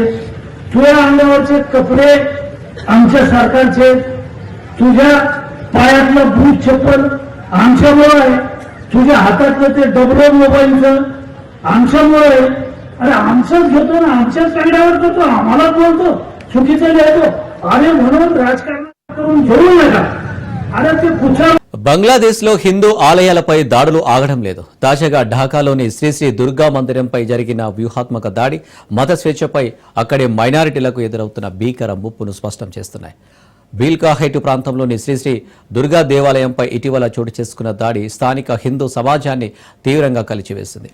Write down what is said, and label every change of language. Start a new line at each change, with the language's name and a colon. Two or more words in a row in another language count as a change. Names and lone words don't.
Marathi: तुझ्या अंगावरचे कपडे आमच्या सरकारचे, तुझ्या पायातलं बूट चप्पल आमच्यामुळे आहे, तुझ्या हातातलं ते डबल मोबाईलचं आमच्यामुळे आहे. अरे आमचंच घेतो ना, आमच्याच कागदावर करतो, आम्हाला बोलतो, चुकीचं लिहितो. अरे म्हणून राजकारण करून घेऊ नका. अरे ते कुठल्या
Telugu: బంగ్లాదేశ్లో హిందూ ఆలయాలపై దాడులు ఆగడం లేదు. తాజాగా ఢాకాలోని శ్రీ దుర్గా మందిరంపై జరిగిన వ్యూహాత్మక దాడి మత స్వేచ్ఛపై అక్కడి మైనారిటీలకు ఎదురవుతున్న భీకర ముప్పును స్పష్టం చేస్తున్నాయి. బీల్కాహైట్ ప్రాంతంలోని శ్రీ దుర్గా దేవాలయంపై ఇటీవల చోటు చేసుకున్న దాడి స్థానిక హిందూ సమాజాన్ని తీవ్రంగా కలిచివేసింది.